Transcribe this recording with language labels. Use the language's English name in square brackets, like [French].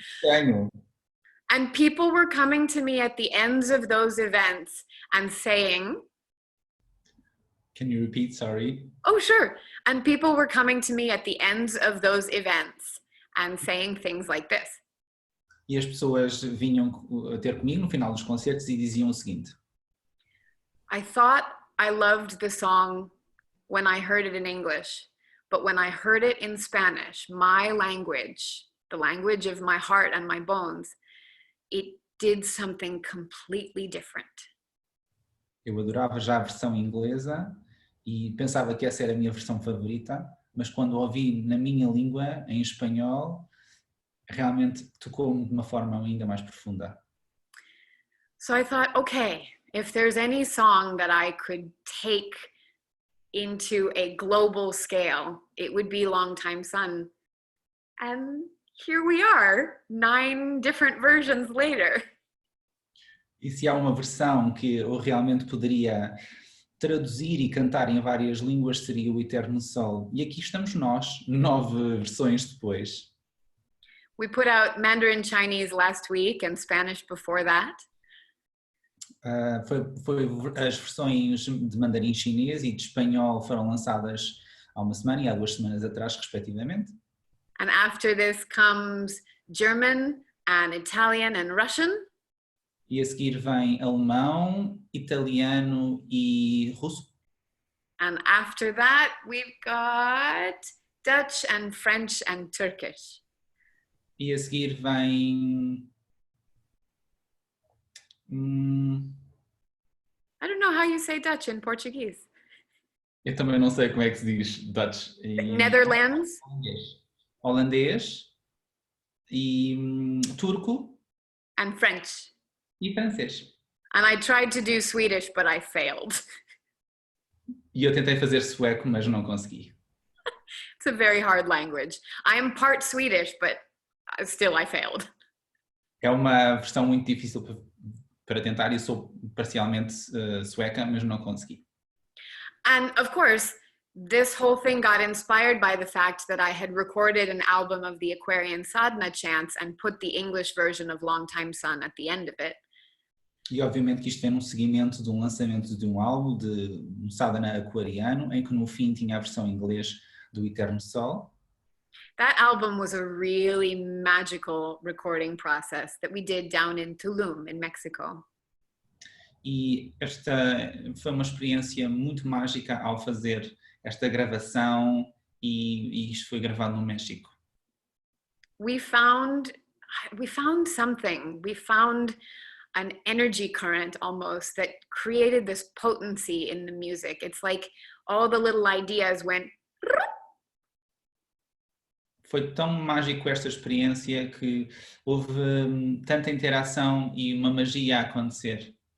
[Portuguese] Tenho. [English] And people were coming to me at the ends of those events and saying, Can you repeat, sorry? oh, sure. And people were coming to me at the ends of those events and saying things like this. [Portuguese] E as pessoas vinham ter comigo no final dos concertos e diziam o seguinte: [English] I thought I loved the song when I heard it in English, but when I heard it in Spanish, my language, the language of my heart and my bones, it did something completely different. [Portuguese] Eu adorava já a versão inglesa e pensava que essa era a minha versão favorita, mas quando ouvi na minha língua, em espanhol, realmente tocou-me de uma forma ainda mais profunda. [English] So I thought, okay, if there's any song that I could take into a global scale, it would be Long Time Sun. And here we are, 9 different versions later. [Portuguese] E se há uma versão que eu realmente poderia traduzir e cantar em várias línguas, seria o Eterno Sol. E aqui estamos nós, 9 versões depois. [English] We put out Mandarin Chinese last week and Spanish before that. [Portuguese] Foi as versões de mandarim chinês e de espanhol foram lançadas há uma semana e há 2 semanas atrás, respectivamente. [English] And after this comes German and Italian and Russian. [Portuguese] E a seguir vem alemão, italiano e russo. [English] And after that, we've got Dutch and French and Turkish. [Portuguese] E a seguir vem... [English] I don't know how you say Dutch in Portuguese. [Portuguese] Eu também não sei como é que se diz Dutch. [English] Netherlands. [Portuguese] Holandês e turco. [English] And French. [Portuguese] E francês. [English] And I tried to do Swedish, but I failed. [Portuguese] E eu tentei fazer sueco, mas não consegui. [English] It's a very hard language. I am part Swedish, but still I failed. [Portuguese] É uma versão muito difícil para tentar e sou parcialmente sueca, mas não consegui. [English] And of course, this whole thing got inspired by the fact that I had recorded an album of the Aquarian Sadhana chants and put the English version of Long Time Sun at the end of it. [Portuguese] E obviamente que isto vem num seguimento de um lançamento de um álbum de um sadhana aquariano, em que no fim tinha a versão em inglês do Eterno Sol. [English] That album was a really magical recording process that we did down in Tulum, in Mexico. [Portuguese] E esta foi uma experiência muito mágica ao fazer esta gravação e isto foi gravado no México. [English] We found something. We found an energy current almost that created this potency in the music. It's like all the little ideas went. [Portuguese] Foi tão mágico esta experiência que houve tanta interação e uma magia a acontecer.